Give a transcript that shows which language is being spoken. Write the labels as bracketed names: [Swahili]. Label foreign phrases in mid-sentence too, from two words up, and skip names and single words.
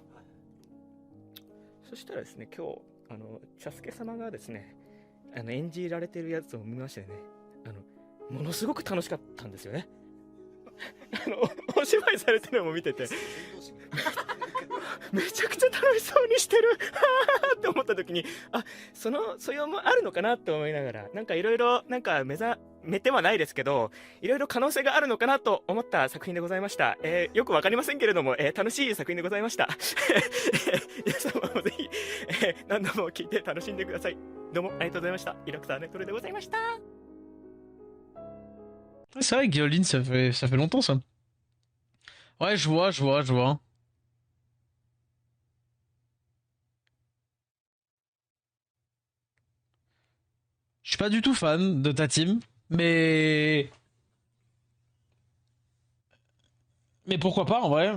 [Japanese] そしたらですね、今日茶助様がですね演じられてるやつを見ましてね、ものすごく楽しかったんですよねお芝居されてるのも見ててめちゃくちゃ楽しそうにしてるって思った時に素養もあるのかなって思いながら、なんかいろいろなんか目てはないですけどいろいろ可能性があるのかなと思った作品でございました。よくわかりませんけれども、楽しい作品でございました皆様もぜひ、何度も聞いて楽しんでください。どうもありがとうございました。イラクサーネトルでございました。 [French] C'est vrai que Guillaume, ça fait longtemps ça. Ouais, je vois. Je suis pas du tout fan de ta team, mais pourquoi pas en vrai.